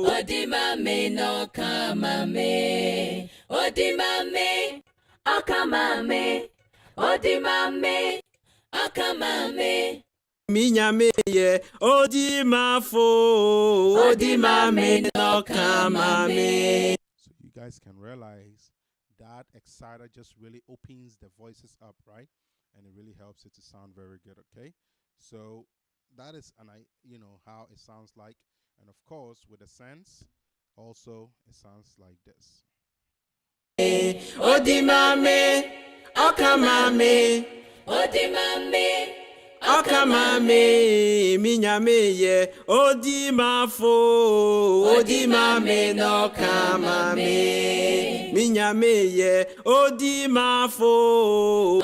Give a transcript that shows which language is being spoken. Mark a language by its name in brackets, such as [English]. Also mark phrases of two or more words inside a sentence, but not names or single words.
[English] odimame no kamame odimame akamame odimame akamame Minyameye odimafo odimame no kamame. So you guys can realize that exciter just really opens the voices up, right? And it really helps it to sound very good, okay? So that is how it sounds like. And of course, with the sense, also it sounds like this. Odimame akamame odimame akamame minyameye odimafo odimame no kamame minyameye odimafo